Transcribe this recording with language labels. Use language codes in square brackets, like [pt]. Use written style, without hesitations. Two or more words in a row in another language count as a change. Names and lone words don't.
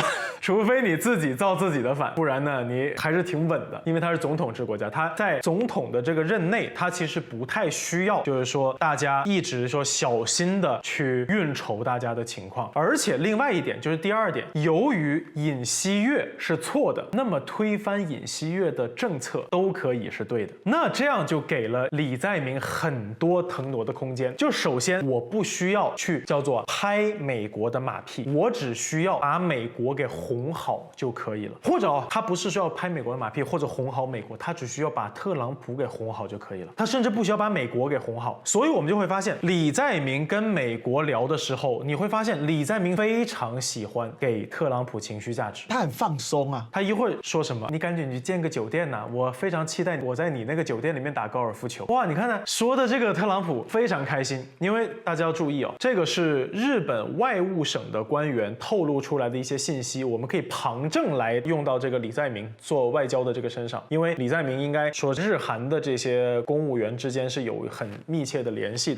[zh] 除非你自己造自己的反，不然呢，你還是挺穩的，因為他是總統制國家，他在總統的這個任內，他其實不太需要，就是說大家一直說小心的去運籌大家的情況。而且另外一點就是第二點，由於尹錫悅是錯的，那麼推翻尹錫悅的政策都可以是對的。那這樣就給了李在明很多騰挪的空間。就首先我不需要去叫做拍美國的馬屁，我只需要把美國給哄好就可以了。或者他不是需要拍美國的馬屁或者哄好美国，他只需要把特朗普給哄好就可以了。他甚至不需要把美國給哄好。所以我們就會發現，李在明跟美國聊的時候，你會發現李在明非常喜歡給特朗普情緒價值，他很放鬆啊。他一會兒說什麼，你趕緊去建個酒店吶，我非常期待我在你那個酒店裡面打高爾夫球。哇，你看呢，說的這個特朗普非常開心，因為大家要注意哦，這個是日本外務省的官員透露出來的一些信息，我們可以旁證來用到這個李在明做外交的這個身上，因為李在明應該說日韓的這些公務員之間是有很密切的聯繫的。